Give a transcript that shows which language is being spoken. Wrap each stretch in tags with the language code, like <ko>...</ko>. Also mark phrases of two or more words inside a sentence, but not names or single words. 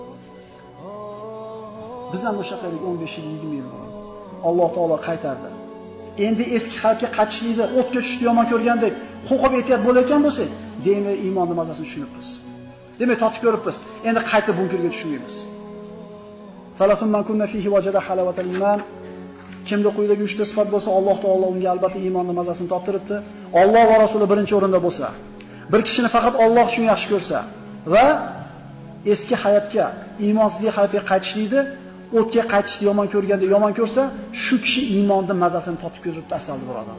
<uz>Biz ham o'sha qildik 15 yil, 20 yil bo'ldi. Alloh taolo qaytardi. Endi eski hayotga qaytishlikni, o'tga tushishni yomon ko'rgandek, qo'rqib ehtiyot bo'layotgan bo'lsak, demak iymonning mazasini tushunibmiz. Demak totib ko'ribmiz. Endi qaytib bunkerga tushmaymiz.</uz> <ar>ثلاث من كن فيه وجد حلاوة الإيمان.</ar> <uz>Kimda quyidagi 3 ta sifat bo'lsa, Alloh taolo unga albatta iymonning mazasini toptiribdi. Alloh va Rasuli birinchi o'rinda bo'lsa, bir kishini faqat Alloh uchun yaxshi ko'rsa va eski hayotga, iymonsizlik hayotga qaytishlikni, o'tga qaytishni yomon ko'rganda yomon ko'rsa, shu kishi iymonning mazasini totib ko'ribdi, asalli birodarlar.</uz>